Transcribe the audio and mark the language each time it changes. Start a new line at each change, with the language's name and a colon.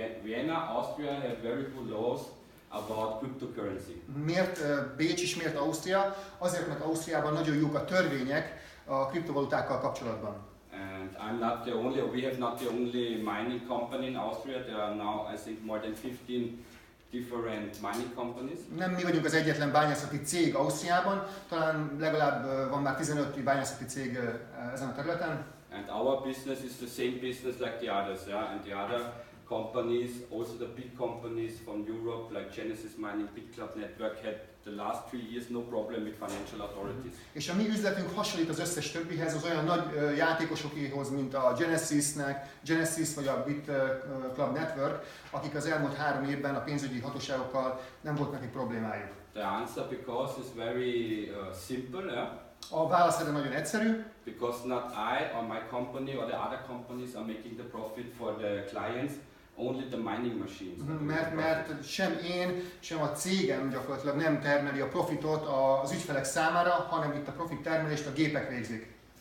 English: Vienna, Austria have very good laws about cryptocurrency.
Hungarian: Miért Bécs és miért Ausztria? Azért, mert Ausztriában nagyon jók a törvények a kriptovalutákkal kapcsolatban.
English: And I'm not the only, we have not the only mining company in Austria. There are now, I think, more than 15 different mining companies.
Hungarian: Nem mi vagyunk az egyetlen bányászati cég Ausztriában, talán legalább van már 15 bányászati cég ezen a területen.
English: And our business is the same business like the others, yeah. And the other companies, also the big companies from Europe, like Genesis Mining, Big Club Network, had the last 3 years no problem with financial authorities.
Hungarian: És a mi üzletünk hasonlít az összes többihez, az olyan nagy játékosokéhoz, mint a Genesis vagy a Big Club Network, akik az elmúlt 3 évben a pénzügyi hatóságokkal nem volt nekik problémájuk.
English: The answer because is very simple, yeah.
Hungarian: A válasz erre nagyon egyszerű.
English: Because not I or my company or the other companies are making the profit for the clients, only the mining machines.
Hungarian: Mert sem én, sem a cégem gyakorlatilag nem termeli a profitot az ügyfelek számára, hanem itt a profit termelést a gépek végzik.